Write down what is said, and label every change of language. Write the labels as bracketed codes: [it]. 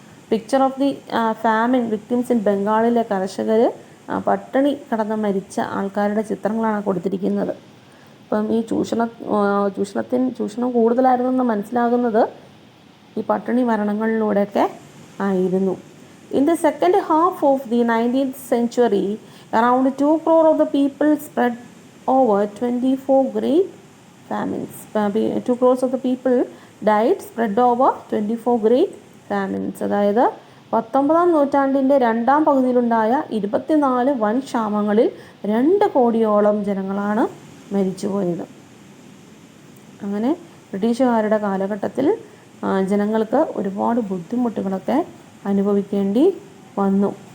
[en] picture of the famine victims in [ml] ബംഗാളിലെ കർഷകർ പട്ടിണി കടന്ന് മരിച്ച ആൾക്കാരുടെ ചിത്രങ്ങളാണ് കൊടുത്തിരിക്കുന്നത്. അപ്പം ഈ ചൂഷണം കൂടുതലായിരുന്നെന്ന് മനസ്സിലാകുന്നത് ഈ പട്ടിണി മരണങ്ങളിലൂടെയൊക്കെ ആയിരുന്നു. [en] In the second half of the 19th century, around 2 crore of the people spread over 24 great famines. 2 crores of the people died spread over 24 great famines. [ml] അതായത് 19-ാം നൂറ്റാണ്ടിൻ്റെ രണ്ടാം പകുതിയിലുണ്ടായ 24 വൻ ക്ഷാമങ്ങളിൽ 2 കോടിയോളം ജനങ്ങളാണ് മരിച്ചുപോയത്. അങ്ങനെ ബ്രിട്ടീഷുകാരുടെ കാലഘട്ടത്തിൽ ജനങ്ങൾക്ക് ഒരുപാട് ബുദ്ധിമുട്ടുകളൊക്കെ അനുഭവിക്കേണ്ടി വന്നു.